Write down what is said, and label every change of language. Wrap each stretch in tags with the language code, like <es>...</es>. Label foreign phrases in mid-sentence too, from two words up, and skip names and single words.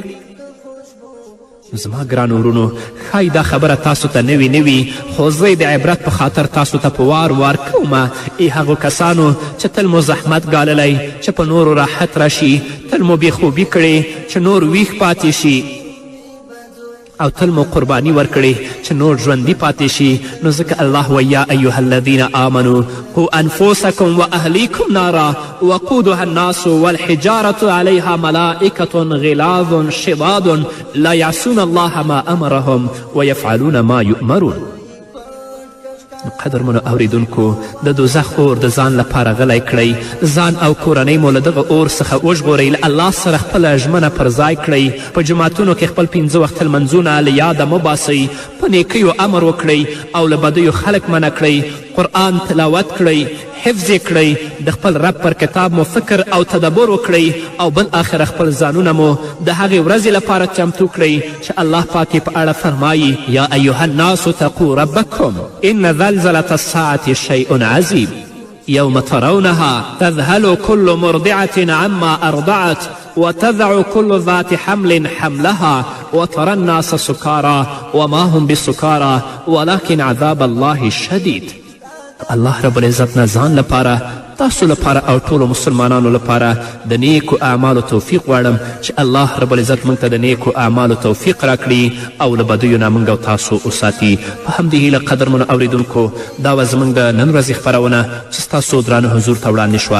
<ps>زما ګرانو ورونو، ښایي دا خبره تاسو ته نوي نه وي، خو زه د عبرت په خاطر تاسو ته په وار کومه. ای هغو کسانو چې تل مو زحمت ګاللی چې په نورو راحت راشي، تل مو بېخوبي کړې چې نور ویښ پاتې شي. او تل مو قرباني ورکړي چې نور ژوندي پاتې شي.</ps> <ar>نو ځکه الله وایي یا ایها الذین آمنوا قوا انفسکم واهلیکم نارا وقودها الناس والحجارة علیها ملائکة غلاظ شداد لا یعصون الله ما امرهم ویفعلون ما یؤمرون.</ar> <ps>قدرمنو اوریدونکو د دوزخ اور د ځان لپاره غلی کړئ، ځان او کورنۍ مو له دغه اور څخه وژغورئ، له الله سره خپله ژمنه پر ځای کړئ، په جوماتونو کې خپل 5 وخت لمنځونه له یاده مه باسئ، په نیکیو امر وکړئ او له بدیو خلک منع کړئ، قرآن تلاوت کړئ، حفظ یې کړئ، د خپل رب پر کتاب مو فکر او تدبر وکړئ او بالآخره خپل ځانونه مو د هغې ورځې لپاره چمتو کړئ چې الله پاک په اړه فرمایي</ps> <ar>یا ایها الناس تقوا ربکم ان زلزلة الساعة شیء عظیم یوم ترونها تذهل كل مرضعة عما ارضعت وتضع كل ذات حمل حملها وترى الناس سكارى وما هم بسكارى ولكن عذاب الله شدید. الله رب العزت</ar> <ps>نه ځان لپاره، تاسو لپاره او ټولو مسلمانانو لپاره د نیکو اعمالو توفیق غواړم چې</ps> <ar>الله رب العزت</ar> <ps>موږ ته د نیکو اعمالو توفیق راکړي او له بدیو نه موږ او تاسو وساتي. په همدې هیله قدرمنو اوریدونکو دا وه زموږ د نن ورځې خپرونه چې ستاسو درانه حضور ته وړاندې شوه.</ps>